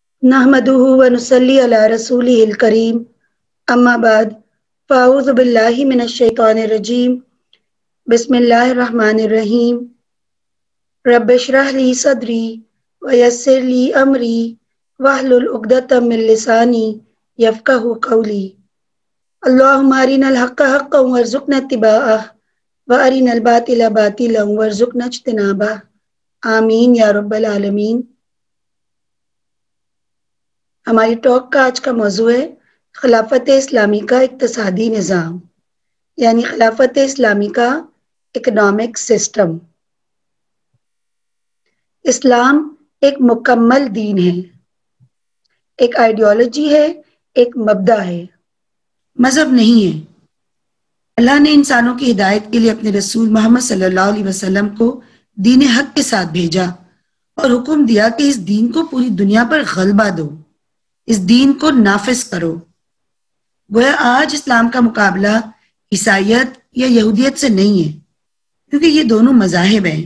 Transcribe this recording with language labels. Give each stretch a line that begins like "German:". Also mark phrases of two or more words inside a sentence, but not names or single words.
Arabic: نحمده ونصلي على رسوله الكريم أما بعد فأعوذ بالله من الشيطان الرجيم بسم الله الرحمن الرحيم رب اشرح لي صدري ويسر لي أمري واحلل عقدة من لساني يفقهوا قولي اللهم أرنا الحق حقا وارزقنا اتباعه وأرنا الباطل باطلا وارزقنا اجتنابه آمين يا رب العالمين.
Urdu: ہماری ٹاک کا آج کا موضوع ہے خلافت اسلامی کا اقتصادی نظام، یعنی خلافت اسلامی کا
English: economic system.
Urdu: اسلام ایک مکمل دین ہے، ایک آئیڈیالوجی ہے، ایک مبدا ہے، مذہب نہیں ہے. اللہ نے انسانوں کی ہدایت کے لیے اپنے رسول محمد
Arabic: صلى الله عليه وسلم
Urdu: کو دین حق کے ساتھ بھیجا اور حکم دیا کہ اس دین کو پوری دنیا پر غلبہ دو، اس دین کو نافذ کرو. گویا آج اسلام کا مقابلہ عیسائیت یا یہودیت سے نہیں ہے، کیونکہ یہ دونوں مذاہب ہیں.